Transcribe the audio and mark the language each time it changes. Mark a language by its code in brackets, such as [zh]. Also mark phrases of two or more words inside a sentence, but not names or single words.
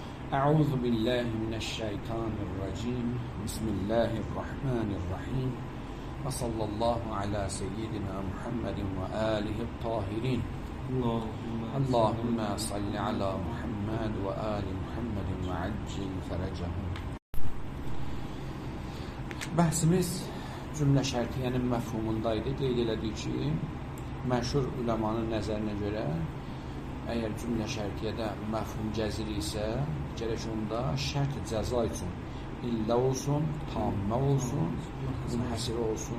[ar] أعوذ بالله من الشيطان الرجيم بسم الله الرحمن الرحيم وصلى الله على سيدنا محمد وآله الطاهرين اللهم صل على محمد وآل محمد وعجل فرجهم. [az] Bəhsimiz cümlə şərtiyyənin məfhumundaydı. Qeyd elədik ki, məşhur üləmanın nəzərinə görə əgər cümlə şərtiyyədə məfhum cəziri isə gərək onda şərt cəza üçün illə olsun, tammə olsun, münhəsirə olsun.